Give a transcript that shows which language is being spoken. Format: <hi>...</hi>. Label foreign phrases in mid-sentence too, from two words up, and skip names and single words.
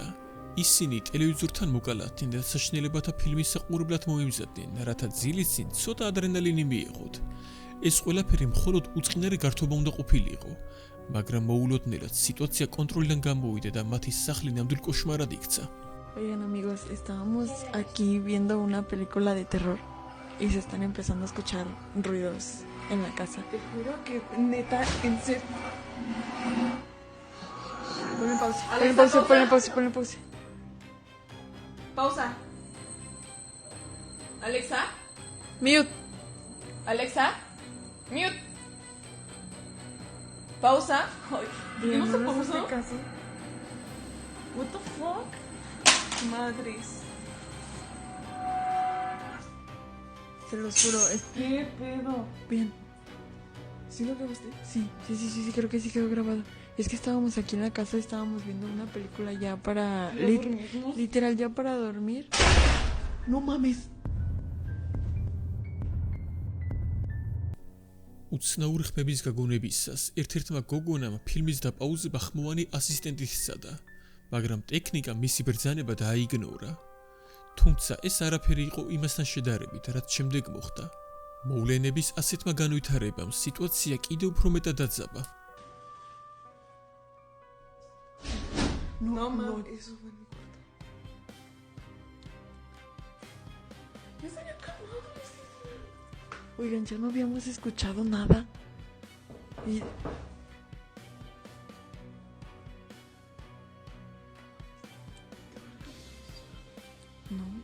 <ka>ისინი ტელევიზორთან მოკალათდნენ და საშინელებათა ფილმის საყურებლად მოიმზადნენ, რათა ძილის წინ ცოტა ადრენალინი მიეღოთ. ეს ყველაფერი მხოლოდ უწყინარი გართობა უნდა ყოფილიყო, მაგრამ მოულოდნელად სიტუაცია კონტროლიდან გამოვიდა და მათი სახლი ნამდვილ კოშმარად იქცა.</ka> <es>Oigan amigos, estábamos aquí viendo una película de terror y se están empezando a escuchar ruidos en la casa. Te juro que neta, en serio. Ponle pausa, ponle pausa. Pausa. Alexa. Mute. Alexa. Mute. Pausa. Ay, ¿por qué no se pausó? Caso.</es> <en>What the fuck?</en> <es>Madres. Se los juro, es ¿Qué pedo? bien. ¿Sí lo grabaste? Sí, creo que sí quedó grabado. Es que estábamos aquí en la casa y estábamos viendo una película ya para... literal, ya para dormir. No mames.</es> <ka>უცნაურ ხმების გაგონებისას ერთ-ერთმა გოგონამ ფილმის დაპაუზება ხმოვანი ასისტენტის სცადა, მაგრამ ტექნიკა მისი ბრძანება დააიგნორა. თუმცა ეს არაფერი იყო იმასთან შედარებით, რაც შემდეგ მოხდა. მოვლენების ასეთმა განვითარებამ სიტუაცია კიდევ უფრო მეტად დაძაბა.</ka> <es>No mames. Eso fue en mi cuarto. Ya se había acabado. Oigan, ya no habíamos escuchado nada. Y... No.</es>